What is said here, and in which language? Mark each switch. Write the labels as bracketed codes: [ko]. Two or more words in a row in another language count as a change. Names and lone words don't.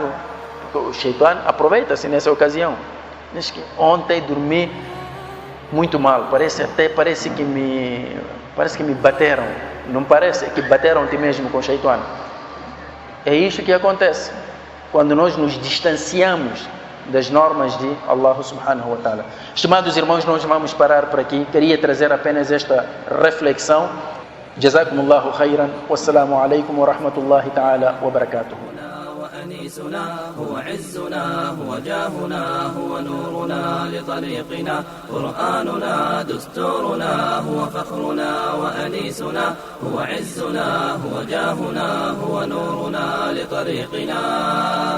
[pt] O Shaitan aproveita-se nessa ocasião. Diz que ontem dormi muito mal. Parece que me bateram. Não parece? É que bateram-te mesmo com o Shaitan. É isso que acontece quando nós nos distanciamos das normas de Allah [ar] سبحانه وتعالى. [pt] Estimados irmãos, nós vamos parar por aqui. Queria trazer apenas esta reflexão. [ar] جزاكم الله خيرا. والسلام عليكم ورحمة الله تعالى وبركاته. أنيسنا هو عزنا هو جاهنا هو نورنا لطريقنا قرآننا دستورنا هو فخرنا وأنيسنا هو عزنا هو جاهنا هو نورنا لطريقنا